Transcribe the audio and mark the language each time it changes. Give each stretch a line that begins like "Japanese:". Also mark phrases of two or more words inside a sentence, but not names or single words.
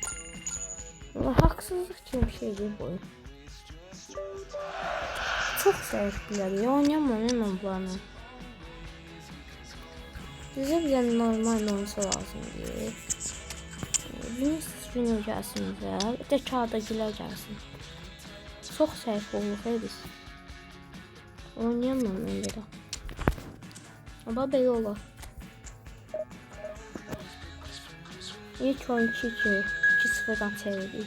Turkish: Haksızlık kimi bir şey değil bu oyun. Çok zayıflar ya, oynayamam bunu. Bize normal oyuncu lazım diye.
Azerbaijani: Vinicius Junior gəlsin bizə, bir də kağıdagiler gəlsin. Çox zayıf olduq biz. Oynayamam ben belə.
Turkish: Ama belə olar. İlk oyun 2-0'dan çevirdik.